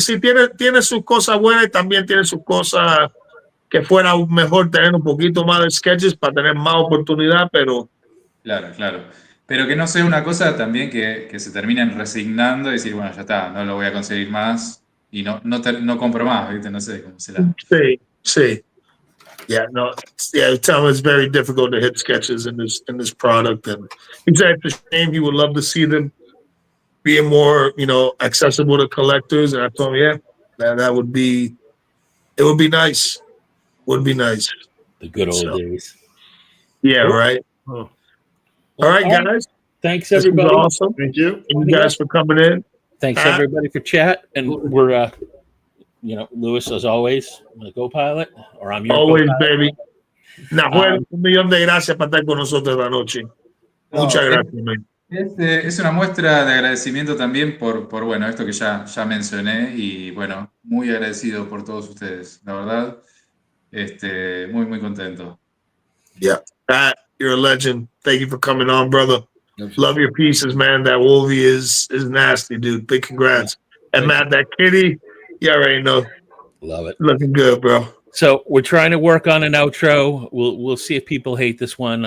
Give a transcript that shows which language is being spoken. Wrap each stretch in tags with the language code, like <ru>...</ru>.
<es>sí, tiene sus cosas buenas y también tiene sus cosas que fuera mejor tener un poquito más de sketches para tener más oportunidad, pero... Claro. Pero que no sea una cosa también que se terminen resignando y decir, bueno, ya está, no lo voy a conseguir más y no compro más, ¿viste? No sé cómo será. Sí.</es> <en>Tell him it's very difficult to hit sketches in this product, and he said it's a shame. He would love to see them being more, accessible to collectors. And I told him, that would be, it would be nice. Would be nice. The good old days. Yeah, right. Oh. All right, guys. Thanks, everybody. This was awesome. Thank you. Thank you guys for coming in. Thanks, everybody, for chat. And we're, Lewis, as always, the co-pilot, or I'm your always, co-pilot. baby.</en> <es>Nahuel, un millón de gracias por estar con nosotros esta noche. Muchas gracias, man. Es una muestra de agradecimiento también por bueno, esto que ya mencioné y bueno, muy agradecido por todos ustedes, la verdad, muy, muy contento.</es> <en>Yeah, Pat, you're a legend. Thank you for coming on, brother. Love your pieces, man. That Wolvie is nasty, dude. Big congrats. And Matt, that kitty, you already know. Love it. Looking good, bro. So we're trying to work on an outro. We'll see if people hate this one.</en>